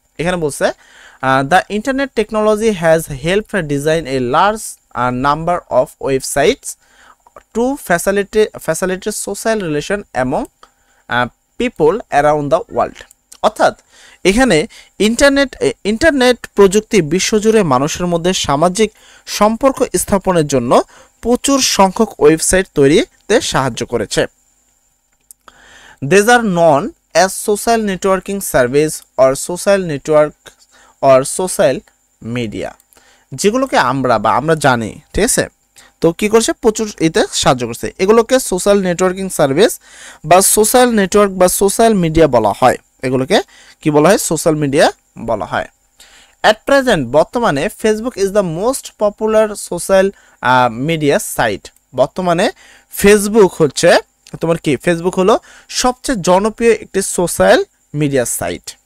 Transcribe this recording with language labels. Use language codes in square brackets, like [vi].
[en] এখানে বলছে the internet technology has help design a large number of websites to facilitate social relation among people around the world. [bn] অর্থাৎ এখানে internet প্রযুক্তি বিশ্বজুড়ে মানুষের মধ্যে সামাজিক সম্পর্ক স্থাপনের জন্য প্রচুর সংখ্যক ওয়েবসাইট তৈরিতে সাহায্য করেছে। [en] These are known as social networking service or social network or social media, [bn] যেগুলোকে আমরা জানি, ঠিক আছে। তো কি করছে, প্রচুর এতে সাহায্য করছে। এগুলোকে সোশ্যাল নেটওয়ার্কিং সার্ভিস বা সোশ্যাল নেটওয়ার্ক বা সোশ্যাল মিডিয়া বলা হয়। এগুলোকে কি বলা হয়, সোশ্যাল মিডিয়া বলা হয়। [en] At present বর্তমানে Facebook is the most popular social media site. [bn] বর্তমানে ফেসবুক হচ্ছে তোমার কি, ফেসবুক হলো সবচেয়ে জনপ্রিয় একটি সোশ্যাল মিডিয়া সাইট।